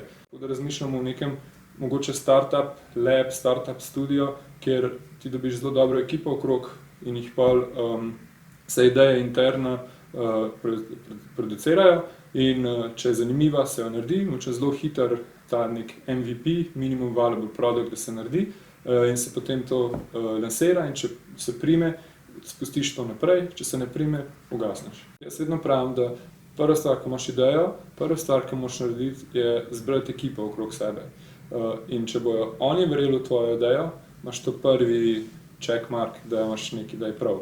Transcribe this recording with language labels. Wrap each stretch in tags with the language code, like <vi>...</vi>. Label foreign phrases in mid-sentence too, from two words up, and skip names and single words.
<sl>Tako da razmišljamo o nekem mogoče</sl> <en>startup lab, startup studio,</en> <sl>kjer ti dobiš zelo dobro ekipo okrog in jih pol se ideje interno producirajo in če je zanimiva, se jo naredi, mogoče zelo hiter ta nek MVP,</sl> <en>minimum viable product,</en> <sl>da se naredi in se potem to lansira in če se prime, spustiš to naprej, če se ne prime, ugasneš. Jaz vedno pravim, da prva stvar, ko imaš idejo, prva stvar, ki moraš narediti, je zbrati ekipo okrog sebe. In če bojo oni verjeli v tvojo idejo, imaš to prvi</sl> <en>check mark,</en> <sl>da imaš nekaj, da je prav.</sl>